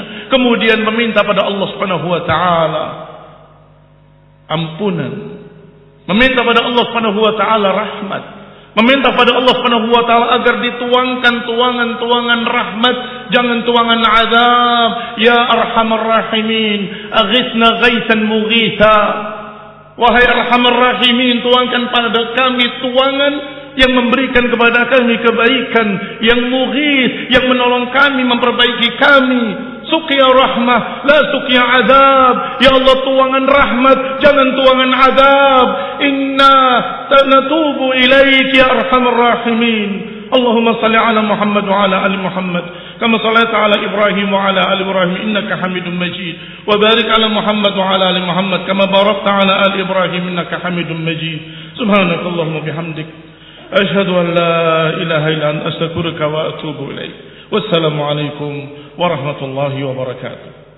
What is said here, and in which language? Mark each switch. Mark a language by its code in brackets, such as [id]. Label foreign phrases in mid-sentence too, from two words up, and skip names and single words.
[id] Kemudian meminta pada Allah [ar] سبحانه وتعالى [id] ampunan, meminta pada Allah [ar] سبحانه وتعالى [id] rahmat, meminta pada Allah [ar] سبحانه وتعالى [id] agar dituangkan tuangan-tuangan rahmat, jangan tuangan azab. [ar] يا أرحم الراحمين, أغثنا غيثا مغيثا. [id] Wahai [ar] أرحم الراحمين, [id] tuangkan pada kami tuangan yang memberikan kepada kami kebaikan, yang mughith, yang menolong kami, memperbaiki kami. [ar] سقيا رحمة لا سقيا عذاب. يا الله, [id] tuangan rahmat, jangan tuangan azab. [ar] إنا سنتوب إليك يا أرحم الراحمين. اللهم صل على محمد وعلى آل محمد كما صليت على إبراهيم وعلى آل إبراهيم إنك حميد مجيد. وبارك على محمد وعلى آل محمد كما باركت على آل إبراهيم إنك حميد مجيد. سبحانك اللهم بحمدك أشهد أن لا إله إلا أنت أستغفرك وأتوب إليك. والسلام عليكم ورحمة الله وبركاته.